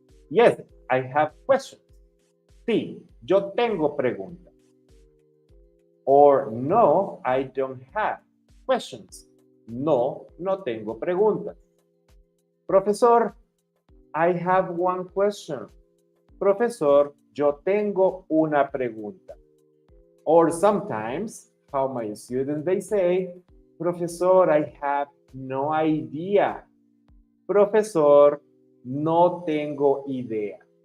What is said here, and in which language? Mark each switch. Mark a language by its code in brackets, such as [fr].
[en] Yes, I have questions. [es] Sí, yo tengo preguntas. [en] Or no, I don't have questions. [es] No, no tengo preguntas. [en] Professor, I have one question. [es] Profesor, yo tengo una pregunta. [en] Or sometimes, how my students, they say, Professor, I have no idea. [es] Profesor, no tengo idea.